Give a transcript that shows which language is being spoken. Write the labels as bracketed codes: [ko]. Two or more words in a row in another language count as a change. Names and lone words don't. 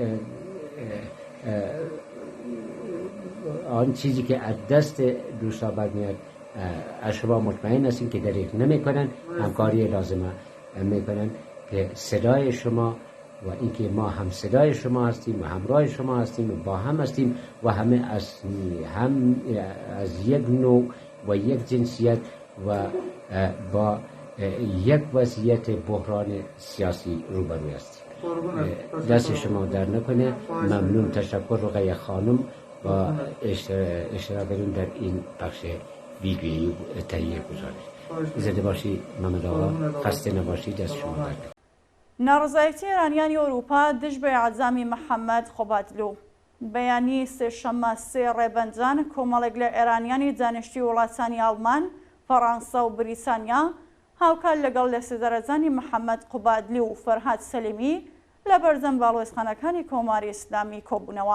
[fa] آن چیزی که از دست دوستا برمیاد از شما مطمئن هستیم که دریغ نمیکنن، همکاری لازمه میکنن که صدای شما و اینکه ما هم صدای شما هستیم و همراه شما هستیم و با هم هستیم و همه از یک نوع و یک جنسیت و با یک وضعیت بحران سیاسی روبرو هستیم. دست شما در نکنه. ممنون، تشکر رقیه خانم و اشتراکتون در این بخش ویدیویی تهیه گزارش. زنده باشی محمد آقا، خسته نباشی. دست شما در نکنه. [ckb] ناڕزایەتی ئێرانیانی ئەوروپا دژ بە عەزامی محەممەد خۆبادلو. بەیانی سێشەممە سێ ڕێبەنجان کۆمەڵێک لە ئێرانیانی دانیشتوی وڵاتانی ئاڵمان، فەڕەنسا و بریتانیا هاوکار لەگەڵ لە سێدەرەجانی محەممەد قوبادلی و فەرهاد سەلیمی لە بەردەم باڵۆزخانەکانی کۆماری ئیسلامی کۆبوونەوە.